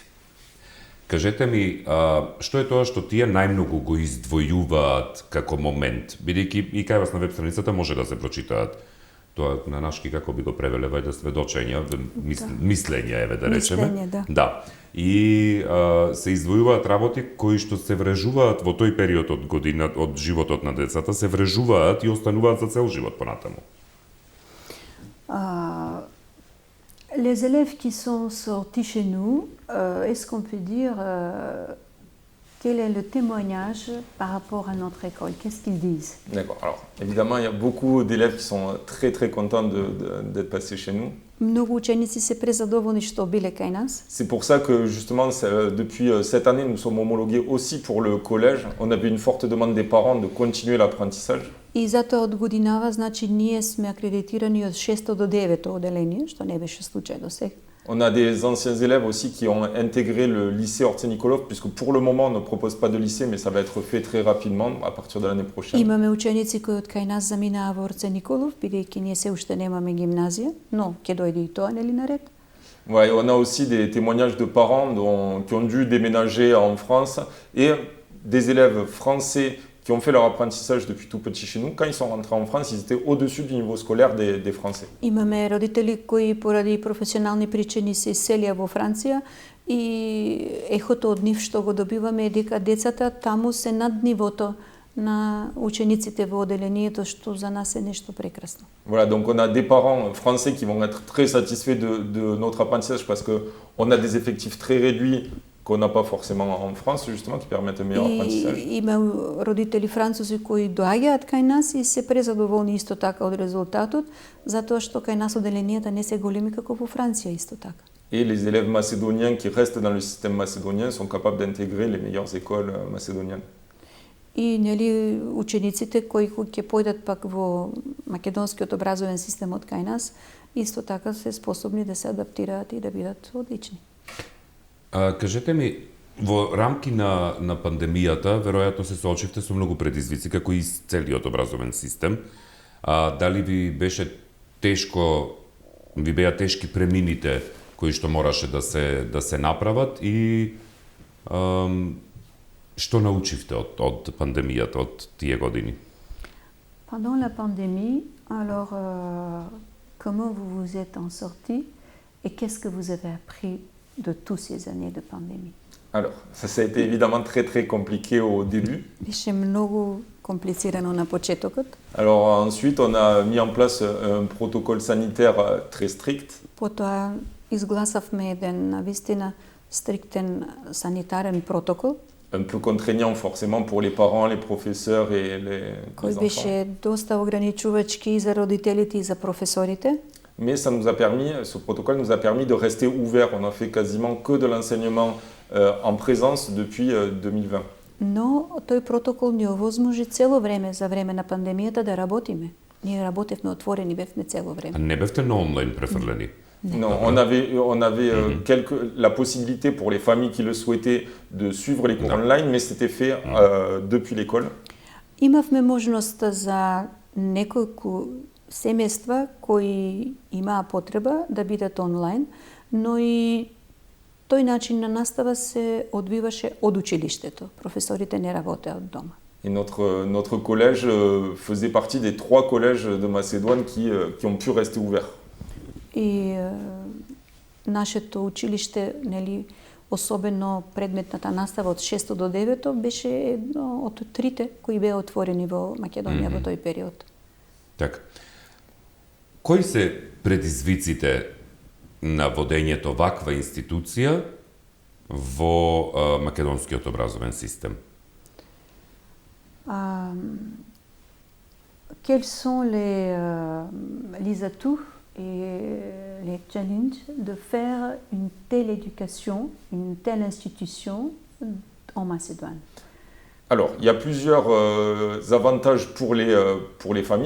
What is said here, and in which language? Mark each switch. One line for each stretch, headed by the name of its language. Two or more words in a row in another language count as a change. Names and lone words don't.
Macedonian: Кажете ми, што е тоа што тие најмногу го издвојуваат како момент, бидејќи и кај вас на веб страницата може да се прочитаат тоа на нашки како би го превеле вајде сведочења, мислења еве да речеме. Мислење, да. Да. И се издвојуваат работи кои што се врежуваат во тој период од година, од животот на децата, се врежуваат и остануваат за цел живот понатаму.
French: Les élèves qui sont sortis chez nous, est-ce qu'on peut dire quel est le témoignage par rapport à notre école? Qu'est-ce qu'ils disent? D'accord. Alors, évidemment, il y a beaucoup d'élèves qui sont très très contents d'être passés chez nous.
Macedonian: Многу ученици се презадоволни што биле кај нас.
French: C'est pour ça que justement, depuis cette année, nous sommes homologués aussi pour le collège. On avait une forte demande des parents de continuer l'apprentissage.
Macedonian: И затоа од годинава, значи, ние сме акредитирани од 6 до 9 оделение, што не беше случај до сега.
French: On a des anciens élèves aussi qui ont intégré le lycée Ortenikolov, puisque pour le moment, on ne propose pas de lycée, mais ça va être fait très rapidement à partir de l'année prochaine.
Macedonian: Имаме ученици кои од кај нас заминаа во Орце Николов, бидејќи ние се уште немаме гимназија, но ќе дојде и тоа, нели наред?
French: Ouais, on a aussi des témoignages de parents qui ont dû déménager en France et des élèves français qui ont fait leur apprentissage depuis tout petit chez nous. Quand ils sont rentrés en France, ils étaient au-dessus du niveau scolaire des Français.
Macedonian: Имаме родители кои поради професионални причини се иселија во Франција и ехото од нив што го добиваме е дека децата таму се над нивото на учениците во оделението, што за нас е нешто прекрасно.
French: Voilà, donc on a des parents français qui vont être très satisfaits de notre apprentissage parce qu'on a des effectifs très réduits qu'on n'a pas forcément en France, justement, qui permettent un meilleur apprentissage.
Macedonian: И има родители французи кои доаѓаат кај нас и се презадоволни исто така од резултатот, затоа што кај нас оделенијата не се големи како во Франција исто така.
French: Et les élèves macédoniens qui restent dans le système macédonien sont capables d'intégrer les meilleures écoles macédoniennes.
Macedonian: И нели учениците кои ќе појдат пак во македонскиот образовен систем од кај нас, исто така се способни да се адаптираат и да бидат одлични. Кажете ми, во рамки на пандемијата, веројатно се соочивте со многу предизвици, како и целиот образовен систем. Дали ви беше тешко, ви беа тешки премините кои што мораше да се направат и што научивте од пандемијата, од тие години?
French: Pendant la pandémie, alors comment vous vous êtes en sorti et qu'est-ce que vous avez appris de toutes ces années de pandémie? Alors, ça a été évidemment très très compliqué au début.
Macedonian: Беше многу комплицирано на почетокот.
French: Alors ensuite, on a mis en place un protocole sanitaire très strict.
Macedonian: Потоа изгласавме еден навистина стриктен санитарен протокол,
French: Un peu contraignant forcément pour les parents, les professeurs et les
Macedonian: кој
French: enfants.
Macedonian: беше доста ограничувачки и за родителите и за професорите.
French: Mais ça nous a permis, ce protocole nous a permis de rester ouvert. On a fait quasiment que de l'enseignement en présence depuis 2020.
Macedonian: Но тој протокол ни овозможи цело време за време на пандемијата да работиме. Ние работевме отворени, бевме цело А време. не бевте на онлайн префрлени?
French: Non, on avait la possibilité pour les familles qui le souhaitaient de suivre les cours online, mais c'était fait depuis l'école.
Macedonian: Имавме можност за неколку семејства кои имаа потреба да бидат онлайн, но и тој начин на настава се одбиваше од училиштето. Професорите не работеа од дома.
French: Et notre collège faisait partie des 3 collèges de Macédoine qui ont pu rester ouverts.
Macedonian: И нашето училиште, нели, особено предметната настава од 6 до 9 беше едно од трите кои беа отворени во Македонија во тој период. Така. Кои се предизвиците на водењето ваква институција во македонскиот образовен систем?
French: Quels sont les atouts et les challenges de faire une telle éducation, une telle institution en Macédoine? Alors, il y a plusieurs avantages pour les familles.